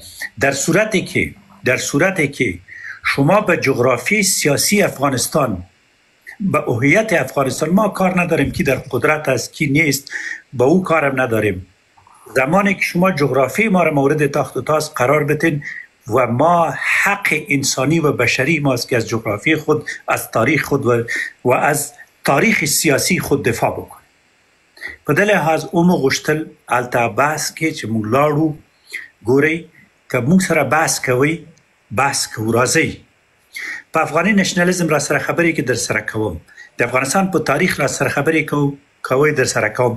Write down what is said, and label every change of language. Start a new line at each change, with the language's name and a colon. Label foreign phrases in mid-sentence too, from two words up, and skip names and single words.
Persian: در صورتی که شما به جغرافی سیاسی افغانستان، به هویت افغانستان، ما کار نداریم کی در قدرت است کی نیست، با او کارم نداریم. زمانی که شما جغرافی ما را مورد تاخت و تاز قرار بدین و ما حق انسانی و بشری ماست که از جغرافی خود، از تاریخ خود و از تاریخ سیاسی خود دفاع بکنیم.
Pashto: په دې لحاظ اومو غوښتل هلته بحث کې چې موږ لاړو، ګورئ که موږ سره بحث کوئ، بحث کوو، راځئ. په افغاني نشنالیزم را سره خبرې کې در سره کوم، د افغانستان په تاریخ را سره خبرې کوئ در سره کوم.